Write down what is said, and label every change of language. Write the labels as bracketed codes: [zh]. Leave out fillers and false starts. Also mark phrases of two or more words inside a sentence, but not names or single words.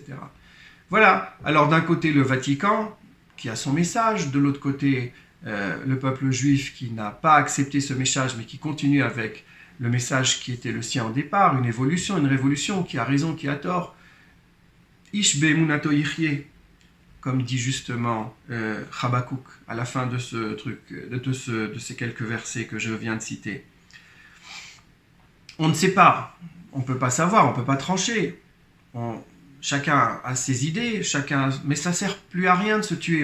[fr] Voilà, alors d'un côté le Vatican, qui a son message, de l'autre côté le peuple juif qui n'a pas accepté ce message, mais qui continue avec le message qui était le sien au départ, une évolution, une révolution, qui a raison, qui a tort. [he] איש באמונתו יחיה. [fr] comme dit justement Habakkuk à la fin de ce truc, de ces quelques versets que je viens de citer. On ne sait pas, on ne peut pas savoir, on ne peut pas trancher. Chacun a ses idées, mais ça ne sert plus à rien de se tuer.